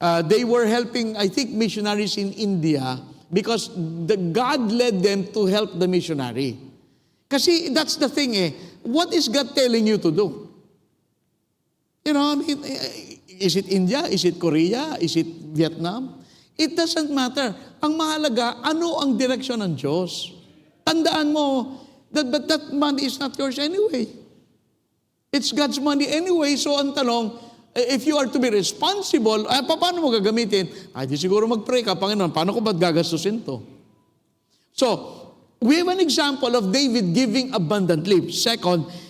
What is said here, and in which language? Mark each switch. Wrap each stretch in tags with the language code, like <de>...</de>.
<en>They were helping, I think, missionaries in India because God led them to help the missionary. Kasi that's the thing What is God telling you to do? You know, I mean, is it India? Is it Korea? Is it Vietnam? It doesn't matter.</en> <tl>Ang mahalaga, ano ang direksyon ng Diyos? Tandaan mo,</tl> <en>that money is not yours anyway. It's God's money anyway. So</en> <tl>ang tanong,</tl> <en>if you are to be responsible,</en> <tl>paano mo gagamitin? Di siguro mag-pray ka, Panginoon, paano ko ba't gagastusin to?</tl> <en>So, we have an example of David giving abundantly. Second,</en>